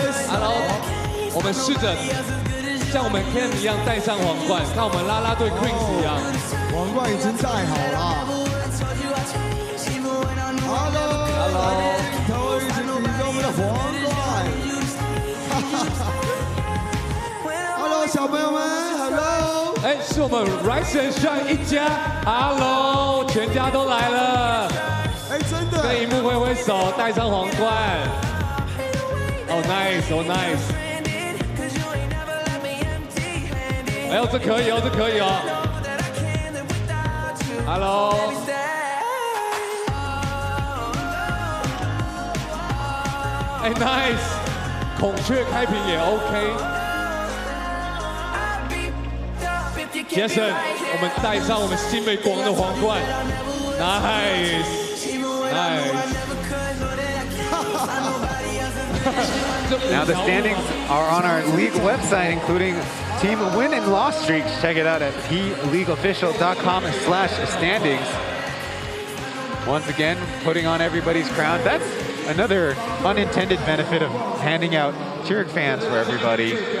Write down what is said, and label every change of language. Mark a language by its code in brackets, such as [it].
[zh] Hello， 我们试着像我们 Ken 一样戴上皇冠，看我们啦啦队 Queens 一样。皇冠已经戴好了。 Hello， 头一次举着我们的皇冠。 Hello， 小朋友们 ，Hello。哎，是我们 Rise and Shine 一家 ，Hello， 全家都来了。哎，真的。跟荧幕挥挥手，戴上皇冠。 Oh nice，哎呦，这可以哦，这可以哦。 Hello。哎 ，nice， 孔雀开屏也 OK。杰森，我们戴上我们新北国王的皇冠 ，nice，nice。 [en] Now the standings are on our league website, including team win and loss streaks. Check it out at pleagueofficial.com/standings. Once again, putting on everybody's crown. That's another unintended benefit of handing out cheer fans for everybody.